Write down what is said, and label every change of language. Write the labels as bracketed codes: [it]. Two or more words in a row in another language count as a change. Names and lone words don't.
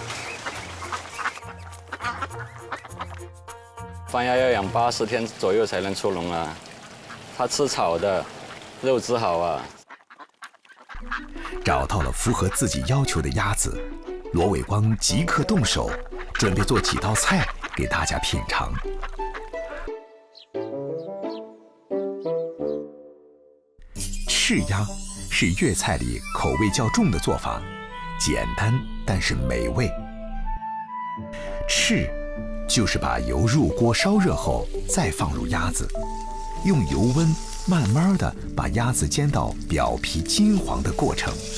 [zh] 番鴨要養80天左右才能出籠啊，它吃草的，肉質好啊。找到了符合自己要求的鴨子，羅偉光即刻動手，準備做幾道菜給大家品嘗。翅鸭是粤菜里口味较重的做法，简单但是美味。翅就是把油入锅烧热后再放入鸭子，用油温慢慢的把鸭子煎到表皮金黄的过程。